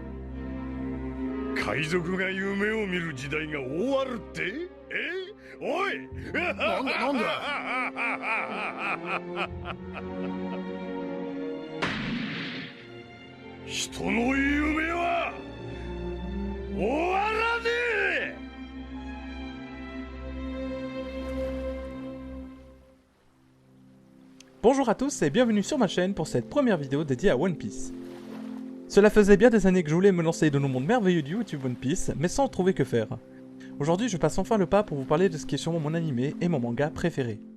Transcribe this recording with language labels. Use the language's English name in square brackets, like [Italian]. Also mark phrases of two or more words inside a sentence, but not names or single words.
[Japanese] 海賊が夢を見る時代が終わるって？おい！なんだ人の夢は終わらねえ。 [French] Bonjour à tous et bienvenue sur ma chaîne pour cette première vidéo dédiée à One Piece. Cela faisait bien des années que je voulais me lancer dans le monde merveilleux du YouTube One Piece, mais sans trouver que faire. Aujourd'hui je passe enfin le pas pour vous parler de ce qui est sûrement mon animé et mon manga préféré.